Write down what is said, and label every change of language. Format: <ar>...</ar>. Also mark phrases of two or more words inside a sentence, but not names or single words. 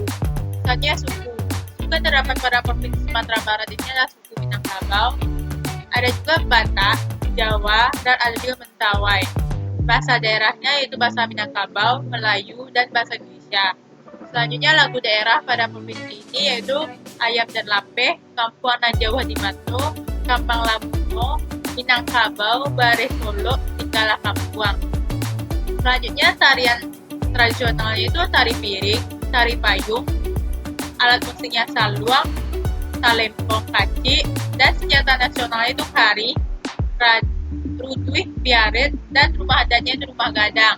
<id>Selanjutnya suku yang terdapat pada Provinsi Sumatera Barat ini adalah suku Minangkabau, ada juga Batak, Jawa, dan ada juga Mentawai. Bahasa daerahnya yaitu bahasa Minangkabau, Melayu, dan bahasa Indonesia. Selanjutnya lagu daerah pada provinsi ini yaitu Ayam dan Lapeh, Kampuanan Jawa di Mato, Kampang Labuno, Minangkabau, Bare Solo, Tinggalah Kampuang. Selanjutnya tarian tradisionalnya itu tari piring, tari payung, alat musiknya saluang, talempong, kaci, dan senjata nasionalnya itu kari, rutuih, piaret, dan rumah adatnya itu rumah gadang.</id>